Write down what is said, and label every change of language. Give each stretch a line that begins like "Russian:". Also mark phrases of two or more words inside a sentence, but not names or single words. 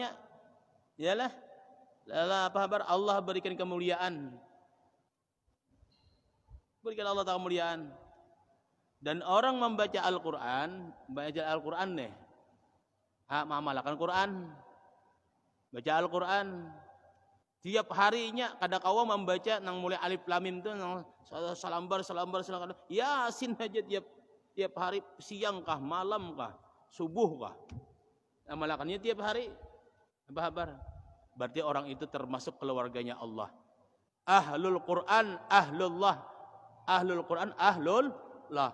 Banjar: Yalah, apa kabar Allah berikan kemuliaan. Berikan Allah Ta'ala kemuliaan. Dan orang membaca Al-Quran, nih, mengamalkan Quran, baca Al-Quran. Tiap harinya kada kawa membaca nang mulai
Arabic: ألف لام ميم
Banjar: tu nang salambar Yasin aja tiap hari, siang kah, malam kah, subuh kah. Amalakannya tiap hari. Apa kabar? Berarti orang itu termasuk keluarganya Allah.
Arabic: أهل القرآن، أهل الله. أهل القرآن، أهل الله.